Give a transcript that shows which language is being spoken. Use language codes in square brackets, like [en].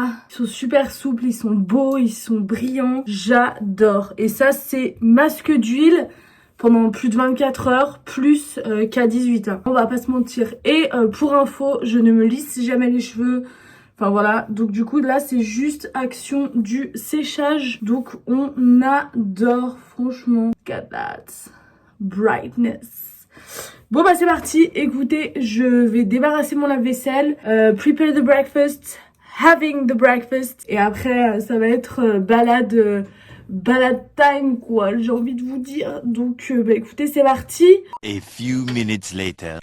[fr] Ils sont super souples, ils sont beaux, ils sont brillants. J'adore. Et ça, c'est masque d'huile pendant plus de 24 heures, plus K18. Hein. On va pas se mentir. Et pour info, je ne me lisse jamais les cheveux. Enfin voilà. Donc du coup, là, c'est juste action du séchage. Donc on adore, franchement. [en] Look at that brightness. [fr] Bon bah c'est parti. Écoutez, je vais débarrasser mon lave-vaisselle. [en] Prepare the breakfast. Having the breakfast. [fr] Et après, ça va être balade time, quoi. J'ai envie de vous dire. Donc, bah écoutez, c'est parti. [en] A few minutes later.